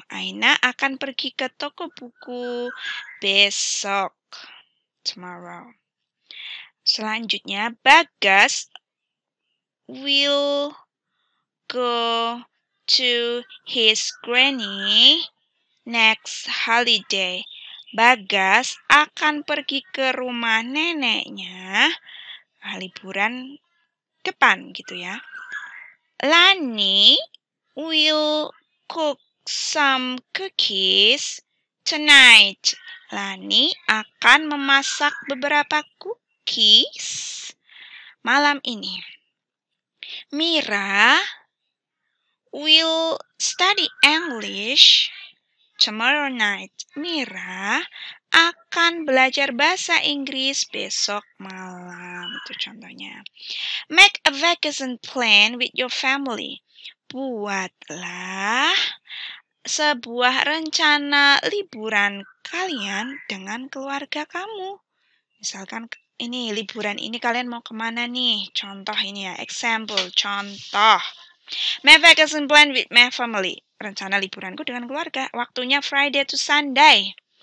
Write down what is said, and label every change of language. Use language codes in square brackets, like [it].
[id] Aina akan pergi ke toko buku besok. [en] Tomorrow. [id] Selanjutnya, [en] Bagas will go to his granny next holiday. [id] Bagas akan pergi ke rumah neneknya liburan depan gitu ya. [en] Lani will cook some cookies tonight. [id] Lani akan memasak beberapa cookies malam ini. [en] Mira will study English tomorrow night. [id] Mira akan belajar bahasa Inggris besok malam. Itu contohnya. [en] Make a vacation plan with your family. [id] Buatlah sebuah rencana liburan kalian dengan keluarga kamu. Misalkan ini liburan ini kalian mau kemana nih? Contoh ini ya, example, contoh. [en] My vacation plan with my family. [id] Rencana liburanku dengan keluarga. Waktunya [en] Friday to Sunday.